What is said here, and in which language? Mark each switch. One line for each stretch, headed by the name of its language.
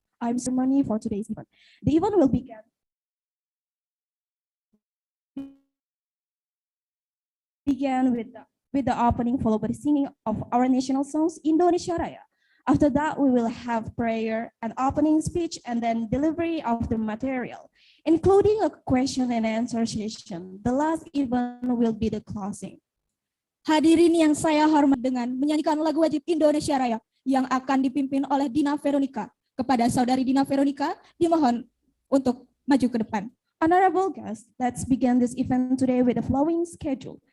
English: I'm ceremony for today's event. The event will begin with the opening followed by the singing of our national songs Indonesia Raya. After that, we will have prayer, an opening speech, and then delivery of the material, including a question and answer session. The last event will be the closing.
Indonesian: Hadirin yang saya hormat dengan menyanyikan lagu wajib Indonesia Raya yang akan dipimpin oleh Dina Veronica. Kepada Saudari Dina Veronica, dimohon untuk maju ke depan.
English: Honorable guests, let's begin this event today with the following schedule.